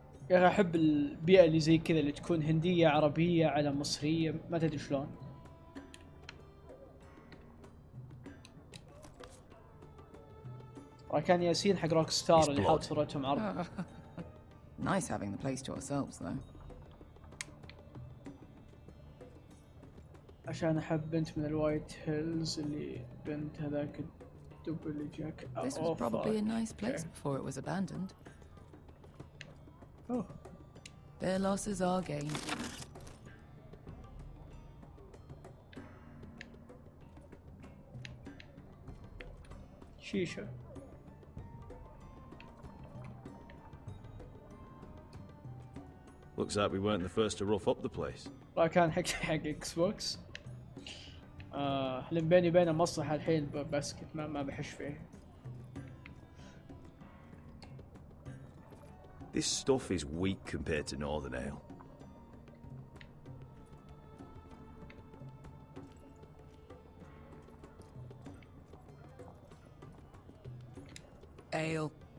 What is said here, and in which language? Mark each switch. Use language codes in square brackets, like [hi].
[ar] يا اخي احب البيئة اللي زي كذا اللي تكون هندية عربية على مصرية ما تدري شلون. كان ياسين حق روك ستار اللي حاط صورتهم عرض. [en] Nice having the place to ourselves, though. [ar] عشان أحب بنت من الوايت هيلز اللي بنت هذاك الدب اللي جاك. [en] This was probably a nice place before it was abandoned. Oh. Their losses are gained. [ar] شيشة. [en] Looks like we weren't the first to rough up the place. [ar] كان حق اكس بوكس. لين بيني وبينه مصلحة الحين بسكت ما بحش فيه. [en] This stuff is weak compared to Northern Ale. Ale.